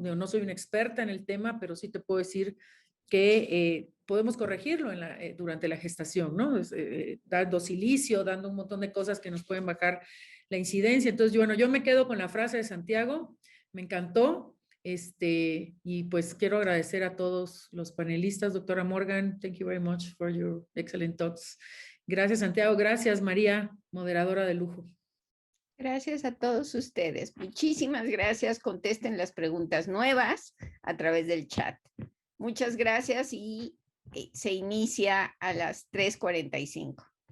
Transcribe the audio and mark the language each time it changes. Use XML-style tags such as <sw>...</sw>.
<es>Yo no soy una experta en el tema, pero sí te puedo decir que podemos corregirlo durante la gestación, ¿no? Dando silicio, dando un montón de cosas que nos pueden bajar la incidencia. Entonces, bueno, yo me quedo con la frase de Santiago, me encantó. Y pues quiero agradecer a todos los panelistas.</es> <en>Doctora Morgan, thank you very much for your excellent talks.</en> <es>Gracias, Santiago. Gracias, María, moderadora de lujo. Gracias a todos ustedes. Muchísimas gracias. Contesten las preguntas nuevas a través del chat. Muchas gracias y se inicia a las 3:45.</es>